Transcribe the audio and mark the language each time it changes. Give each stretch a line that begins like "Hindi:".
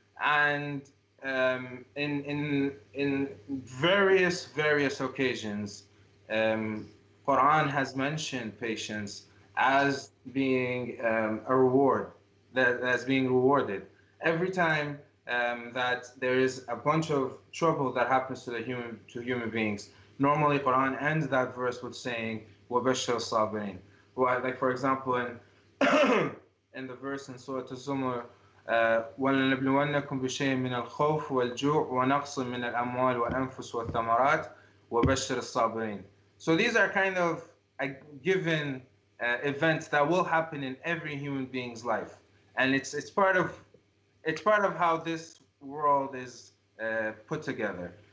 English: And in various occasions, Quran has mentioned patience as being a reward, as being rewarded every time that there is a bunch of trouble that happens to human beings. Normally, Quran ends that verse with saying,
Arabic: وَبَشِّرِ الصَّابِرِينَ.
English: Like for example, in the verse in Surah Al-Zumar,
Arabic: وَلَنَبْلُوَنَّكُمْ بِشَيْءٍ مِنَ الْخَوْفِ وَالْجُوعِ وَنَقْصٍ مِنَ الْأَمْوَالِ وَالْأَنفُسِ وَالثَّمَرَاتِ وَبَشِّرِ الصَّابِرِينَ.
English: So these are kind of given events that will happen in every human being's life, and it's part of how this world is put together.